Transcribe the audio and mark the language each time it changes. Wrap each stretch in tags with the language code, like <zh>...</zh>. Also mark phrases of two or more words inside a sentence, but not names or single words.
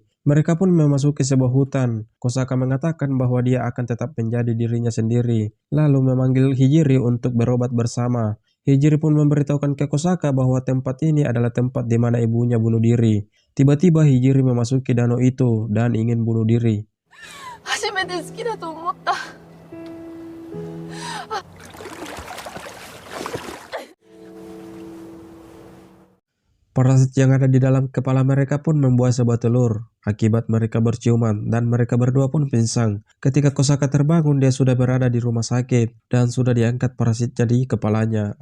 <id>Mereka pun memasuki sebuah hutan. Kosaka mengatakan bahwa dia akan tetap menjadi dirinya sendiri, lalu memanggil Hijiri untuk berobat bersama. Hijiri pun memberitahukan ke Kosaka bahwa tempat ini adalah tempat di mana ibunya bunuh diri. Tiba-tiba Hijiri memasuki danau itu dan ingin bunuh diri.</id> <ja>初めて好きだと思った。</ja> <id>Parasit yang ada di dalam kepala mereka pun membuat sebuah telur. Akibat mereka berciuman dan mereka berdua pun pingsan. Ketika Kosaka terbangun, dia sudah berada di rumah sakit dan sudah diangkat parasitnya di kepalanya.</id>